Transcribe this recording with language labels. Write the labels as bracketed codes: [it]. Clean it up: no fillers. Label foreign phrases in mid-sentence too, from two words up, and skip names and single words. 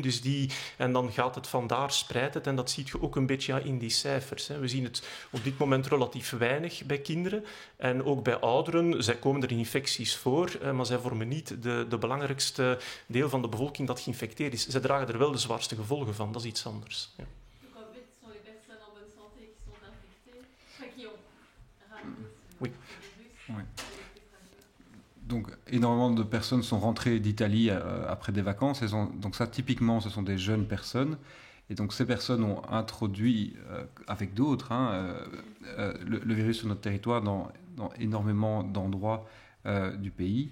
[nl] Dus en dan gaat het vandaar, spreidt het. En dat zie je ook een beetje in die cijfers. Hè. We zien het op dit moment relatief weinig bij kinderen. En ook bij ouderen, zij komen er infecties voor, maar zij vormen niet de belangrijkste deel van de bevolking dat geïnfecteerd is. Zij dragen er wel de zwaarste gevolgen van, dat is iets anders. Ja. [fr] Oui. Ouais. Donc, énormément de personnes sont rentrées d'Italie après des vacances. Donc ça, typiquement, ce sont des jeunes personnes. Et donc, ces personnes ont introduit, avec d'autres, le virus sur notre territoire dans énormément d'endroits du pays.